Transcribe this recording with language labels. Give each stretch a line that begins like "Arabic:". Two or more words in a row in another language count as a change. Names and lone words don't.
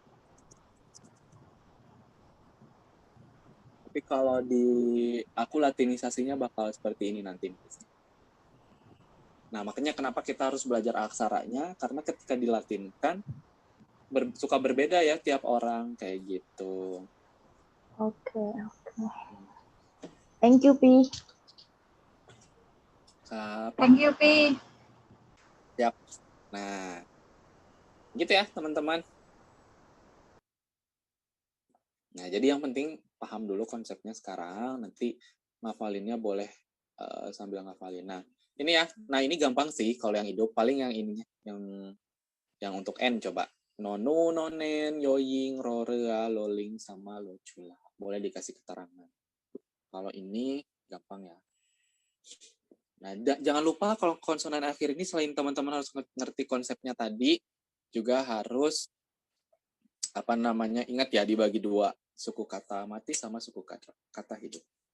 Indonesian: Tapi kalau di aku latinisasinya bakal seperti ini nanti. Nah, makanya kenapa kita harus belajar aksaranya, karena ketika dilatinkan suka berbeda ya tiap orang kayak gitu. Oke.
English: Thank you, Pi. Thank you, Pi.
Indonesian: Siap. Nah, gitu ya teman-teman. Nah, jadi yang penting paham dulu konsepnya sekarang, nanti ngafalinnya boleh sambil ngafalin. Nah, ini ya. Nah, ini gampang sih kalau yang hidup, paling yang ininya, yang untuk N coba.
Thai: Nonu, nonen, yoying, rorea, loling, sama locula.
Indonesian: boleh dikasih keterangan. Kalau ini gampang ya. Nah, jangan lupa kalau konsonan akhir ini selain teman-teman harus ngerti konsepnya tadi, juga harus ingat ya, dibagi dua, suku kata mati sama suku kata hidup.